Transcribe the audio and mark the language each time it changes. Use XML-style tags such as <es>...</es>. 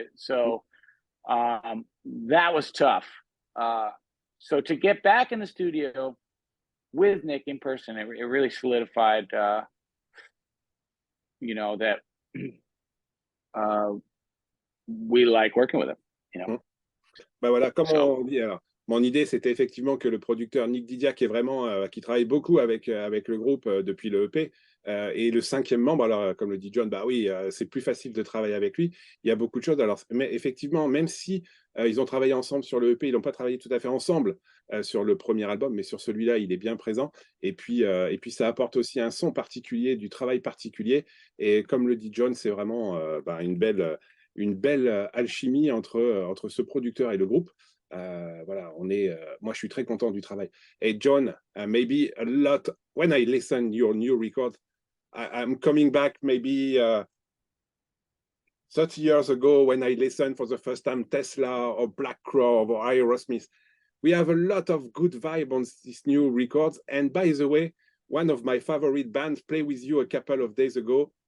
<en>So that was tough. So to get back in the studio with Nick in person, it really solidified, you know, that we like working with him, you know.</en> <fr>Bah voilà, comme on dit, alors, mon idée, c'était effectivement que le producteur Nick Didia, qui est vraiment, qui travaille beaucoup avec le groupe depuis le EP, et le 5e membre, alors comme le dit John, bah oui, c'est plus facile de travailler avec lui. Il y a beaucoup de choses. Alors, mais effectivement, même si ils ont travaillé ensemble sur le EP, ils n'ont pas travaillé tout à fait ensemble sur le premier album, mais sur celui-là, il est bien présent. Et puis ça apporte aussi un son particulier, du travail particulier. Et comme le dit John, c'est vraiment bah, une belle alchimie entre ce producteur et le groupe. Voilà, moi je suis très content du travail.</fr> <en>Et John, maybe a lot, when I listen your new record, I'm coming back maybe 30 years ago when I listened for the first time Tesla or Black Crow or Aerosmith. We have a lot of good vibe on this new record. And by the way, one of my favorite bands played with you a couple of days ago.</en>